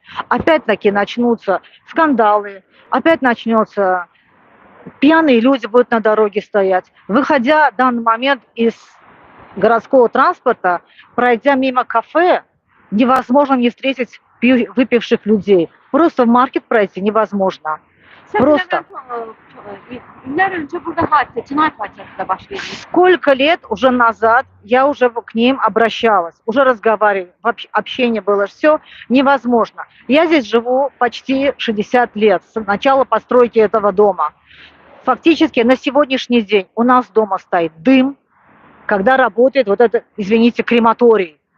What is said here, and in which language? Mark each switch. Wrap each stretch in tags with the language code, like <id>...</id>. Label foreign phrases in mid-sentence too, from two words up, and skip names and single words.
<ru>Опять-таки начнутся скандалы, опять начнется, пьяные люди будут на дороге стоять. Выходя в данный момент из городского транспорта, пройдя мимо кафе, невозможно не встретить выпивших людей. Просто в маркет пройти невозможно. Просто.</ru> <az>İllər öncə burada hadisə, cinayət hadisəsi də baş vermiş.</az> <ru>Сколько лет уже назад я уже к ним обращалась, уже разговаривали, общение было, все невозможно. Я здесь живу почти 60 лет, с начала постройки этого дома. Фактически на сегодняшний день у нас дома стоит дым, когда работает вот это, извините, крематорий.</ru>